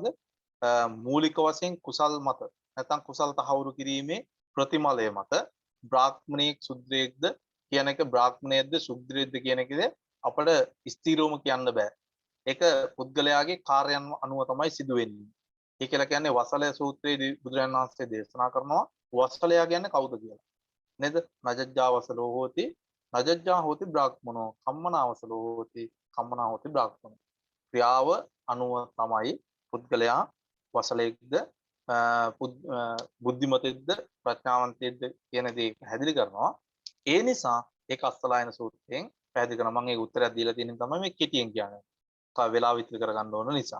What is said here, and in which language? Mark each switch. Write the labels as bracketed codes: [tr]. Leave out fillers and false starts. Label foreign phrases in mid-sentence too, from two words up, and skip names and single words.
[si] මූලික වශයෙන් කුසල් මත නැත්නම් කුසල් තහවුරු කිරීමේ ප්‍රතිමලය මත බ්‍රාහ්මණයෙක් සුද්‍රයෙක්ද කියන එක බ්‍රාහ්මණයෙක්ද සුද්‍රයෙක්ද කියන එකද අපිට ස්ථිරවම කියන්න බෑ. ඒක පුද්ගලයාගේ කාර්යයන් අනුව තමයි සිදු වෙන්නේ. ඒ කියලා කියන්නේ වසලය සූත්‍රයේදී බුදුරජාණන් වහන්සේ දේශනා කරනවා වසලයා කියන්නේ කවුද කියලා. නේද? [pi] නජජ්ජා වසලෝ හෝති නජජ්ජා හෝති බ්‍රාහ්මනෝ කම්මනා වසලෝ හෝති කම්මනා හෝති බ්‍රාහ්මනෝ. [si] ක්‍රියාව අනුව තමයි පුද්ගලයා වසලයෙක්ද බුද්ධිමතෙක්ද ප්‍රඥාවන්තයෙක්ද කියන දේ පැහැදිලි කරනවා. ඒ නිසා ඒක අස්සලායන සූත්‍රයෙන් පැහැදිලි කරනවා. මම ඒක උත්තරයක් දීලා තියෙන තමයි මේ කෙටියෙන් කියන්නේ. වෙලාව විතර කරගන්න ඕන නිසා.